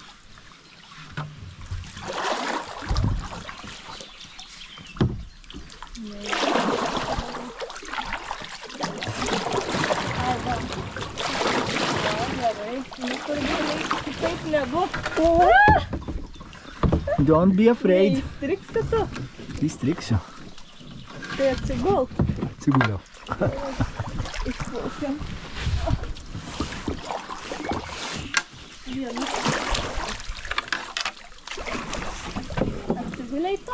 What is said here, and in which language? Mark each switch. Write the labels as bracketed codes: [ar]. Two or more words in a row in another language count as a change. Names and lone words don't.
[lt] Kitaip nebus. [en] Don't be afraid. [lt] Neįstriksi tu. Įstriksiu. Tai atsigulk. Atsiguliau. Išplaukiam. Vienu. Atsiguliai tu.